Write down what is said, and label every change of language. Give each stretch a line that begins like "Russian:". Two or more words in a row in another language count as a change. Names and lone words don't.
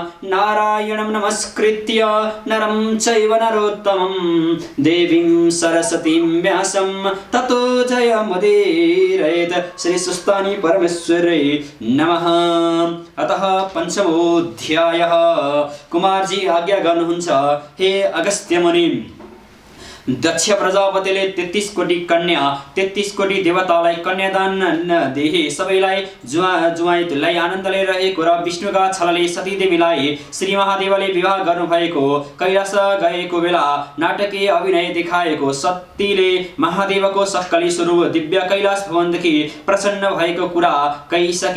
Sanskrit: नारायणं नमस्कृत्य नरं चैव नरोत्तमं देवीं सरस्वतीं व्यासं ततो जयमुदीरयेत्। श्री सुस्तानी परमेश्वरै नमः। अतः पंचमोऽध्यायः।
Nepali: कुमारजी आज्ञा गर्नुहुन्छ, हे अगस्त्य मुनि, दक्ष प्रजापतिले 33 कोटी कन्या 33 कोटी देवतालाई कन्यादान देहे। सबैलाई जुवाईलाई आनन्दले रहेको र विष्णुका छलले सतीदेवीलाई श्री महादेवले विवाह गर्नुभएको कैलाश गएको बेला नाटकीय अभिनय देखाएको सतीले महादेवको सक्कली स्वरूप दिव्य कैलाश भवनदेखि प्रसन्न भएको कुरा कहिसके।